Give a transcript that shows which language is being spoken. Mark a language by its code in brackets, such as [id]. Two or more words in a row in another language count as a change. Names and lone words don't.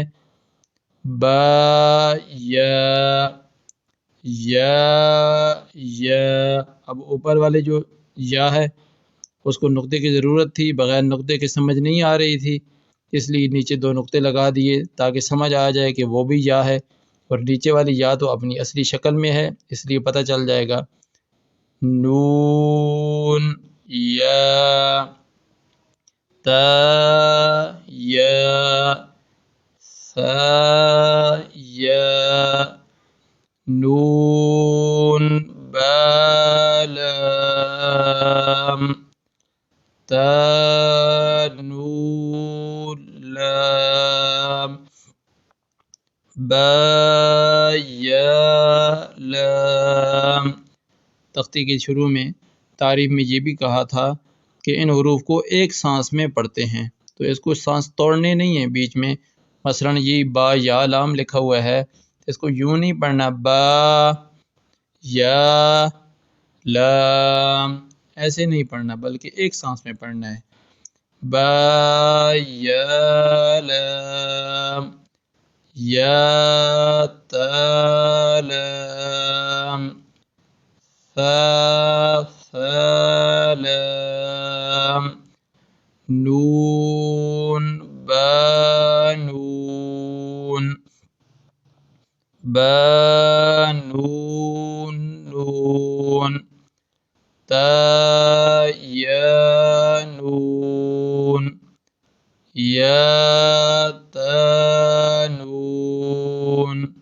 [ur] با یا یا اب اوپر والے جو یا ہے اس کو نقطے کی ضرورت تھی، بغیر نقطے کے سمجھ نہیں آ رہی تھی، اس لیے نیچے دو نقطے لگا دیے تاکہ سمجھ آ جائے کہ وہ بھی یا ہے، اور نیچے والی یا تو اپنی اصلی شکل میں ہے، اس لیے پتہ چل جائے گا۔ نون یا تا یا ثا یا نون با لام تا نون لام با یا لام۔ تختی کے شروع میں تعریف میں یہ بھی کہا تھا کہ ان حروف کو ایک سانس میں پڑھتے ہیں، تو اس کو سانس توڑنے نہیں ہیں بیچ میں۔ مثلا یہ با یا لام لکھا ہوا ہے، اس کو یوں نہیں پڑھنا با یا لام، ایسے نہیں پڑھنا، بلکہ ایک سانس میں پڑھنا ہے۔ با یا لام یا تا لام ثا لام نون با نون با نون نون تا یا نون یا تا نون